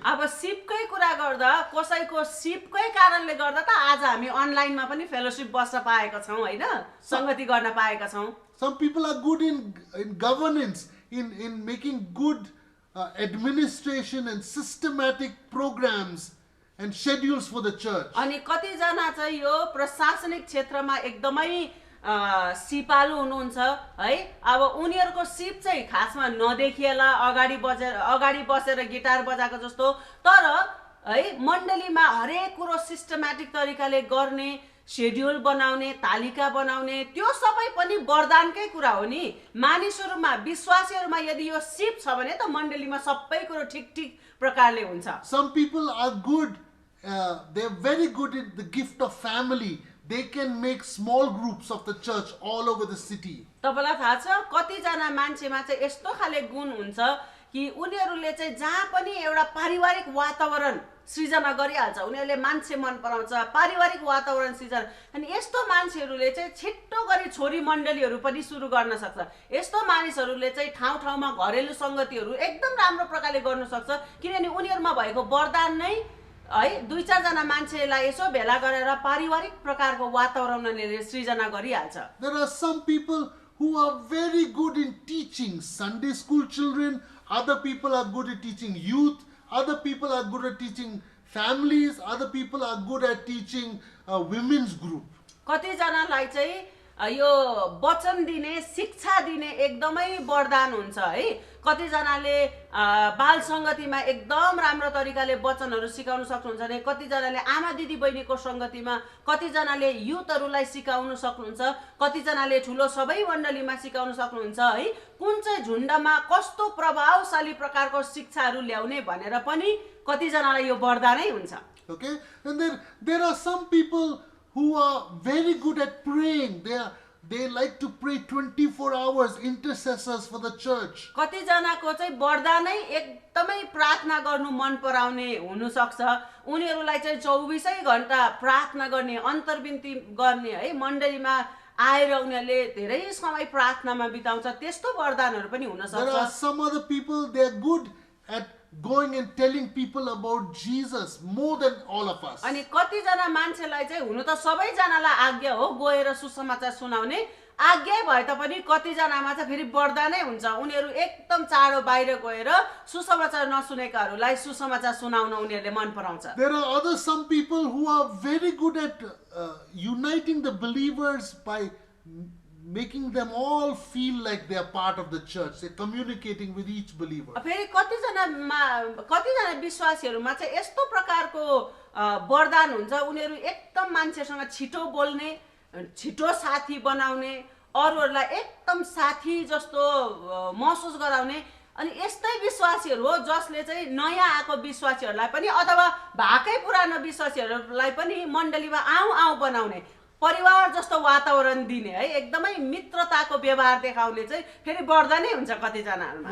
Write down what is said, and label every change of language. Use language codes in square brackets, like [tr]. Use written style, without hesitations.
[ne] अब सिपकै कुरा गर्दा कसैको सिपकै कारणले गर्दा त आज हामी अनलाइनमा पनि फेलोशिप बस्न पाएका छौँ होइन, संगति गर्न पाएका छौँ। [en] Some people are good in governance, in making good administration and systematic programs and schedules for the church. [ne] अनि कतिजना चाहिँ यो प्रशासनिक क्षेत्रमा एकदमै सिपालु हुनुहुन्छ है। अब उनीहरूको सिप चाहिँ खासमा नदेखिएला, अगाडि बसेर गिटार बजाएको जस्तो, तर है मण्डलीमा हरेक कुरो सिस्टमेटिक तरिकाले गर्ने, शेड्युल बनाउने, तालिका बनाउने, त्यो सबै पनि वरदानकै कुरा हो नि। मानिसहरूमा, विश्वासीहरूमा यदि यो सिप छ भने त मण्डलीमा सबै कुरो ठिक प्रकारले हुन्छ। [en] Some people are good, they're very good in the gift of family. They can make small groups of the church all over the city. [ne] तपाईलाई थाहा छ कतिजना मान्छेमा चाहिँ यस्तो खाले गुण हुन्छ कि उनीहरूले चाहिँ जहाँ पनि एउटा पारिवारिक वातावरण सृजना गरिहाल्छ। उनीहरूले मान्छे मन पराउँछ, पारिवारिक वातावरण सृजना। अनि यस्तो मान्छेहरूले चाहिँ छिट्टो गरी छोरी मण्डलीहरू पनि सुरु गर्न सक्छ। यस्तो मानिसहरूले चाहिँ ठाउँ-ठाउँमा घरेलु संगतिहरू एकदम राम्रो प्रकारले गर्न सक्छ, किनभने उनीहरूमा भएको वरदान नै है दुई चार जना मान्छेलाई यसो भेला गरेर पारिवारिक प्रकारको वातावरणले सृजना गरिहाल्छ। [en] There are some people who are very good in teaching Sunday school children. Other people are good at teaching youth. Other people are good at teaching families. Other people are good at teaching a women's group. [ne] कतिजनालाई चाहिँ यो वचन दिने, शिक्षा दिने एकदमै वरदान हुन्छ है। कतिजनाले बाल संगतिमा एकदम राम्रो तरिकाले वचनहरू सिकाउन सक्नुहुन्छ भने, कतिजनाले आमा दिदी बहिनीको संगतिमा, कतिजनाले युथहरूलाई सिकाउन सक्नुहुन्छ, कतिजनाले ठुलो सबै मण्डलीमा सिकाउन सक्नुहुन्छ है। कुन चाहिँ झुण्डमा कस्तो प्रभावशाली प्रकारको शिक्षाहरू ल्याउने भनेर पनि कतिजनालाई यो वरदानै हुन्छ। [en] Okay, and then there are some people who are very good at praying. They like to pray 24 hours, intercessors for the church. [ne] कतिजनाको चाहिँ वरदानै एकदमै प्रार्थना गर्नु मन पराउने हुन सक्छ। उनीहरूलाई चाहिँ 24 घण्टा प्रार्थना गर्ने, अन्तर्विन्ती गर्ने है। मण्डलीमा आएर उनीहरूले धेरै समय प्रार्थनामा बिताउँछ। त्यस्तो वरदानहरू पनि हुन [en] There are [ne] सक्छ। [en] some other people, they are good at going and telling people about Jesus more than all of us. [ne] अनि कतिजना मान्छेलाई चाहिँ हुनु त सबैजनालाई आज्ञा हो गएर सुसमाचार सुनाउने, आज्ञा भए तापनि कतिजनामा चाहिँ फेरि वरदानै हुन्छ। उनीहरू एकदम चाँडो बाहिर गएर सुसमाचार नसुनेकाहरूलाई सुसमाचार सुनाउन उनीहरूले मन पराउँछ। [en] There are some people who are very good at uniting the believers by making them all feel like they are part of the church. They're communicating with each believer. [ne] फेरि कतिजना विश्वासीहरूमा चाहिँ यस्तो प्रकारको वरदान हुन्छ, उनीहरू एकदम मान्छेसँग छिटो बोल्ने, छिटो साथी बनाउने, अरूहरूलाई एकदम साथी जस्तो महसुस गराउने। अनि यस्तै विश्वासीहरू हो जसले चाहिँ नयाँ आएको विश्वासीहरूलाई पनि अथवा भएकै पुरानो विश्वासीहरूलाई पनि मण्डलीमा आऊ बनाउने, परिवार जस्तो वातावरण दिने है, एकदमै मित्रताको व्यवहार देखाउने चाहिँ फेरि वरदानै हुन्छ कतिजनाहरूमा।